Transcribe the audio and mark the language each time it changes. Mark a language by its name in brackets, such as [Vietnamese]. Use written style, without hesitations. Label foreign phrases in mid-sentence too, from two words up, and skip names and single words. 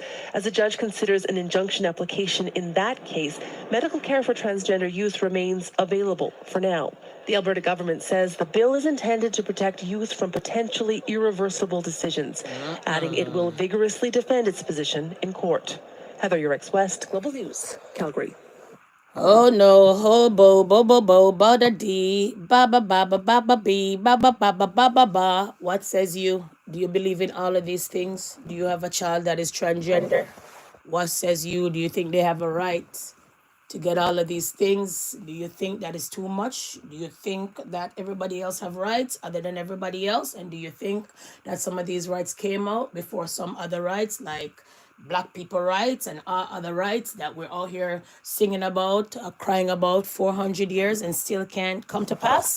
[English] As a judge considers an injunction application in that case, medical care for transgender youth remains available for now. The Alberta government says the bill is intended to protect youth from potentially irreversible decisions, adding it will vigorously defend its position in court. Heather Yurex West, Global News, Calgary. Oh no, hobo, bo bo bo, ba da dee, ba ba ba ba ba ba bee, ba ba ba ba ba ba ba. What says you? Do you believe in all of these things? Do you have a child that is transgender? What says you? Do you think they have a right to get all of these things? Do you think that is too much? Do you think that everybody else have rights other than everybody else? And do you think that some of these rights came out before some other rights, like Black people rights and other rights that we're all here singing about, crying about 400 years and still can't come to pass?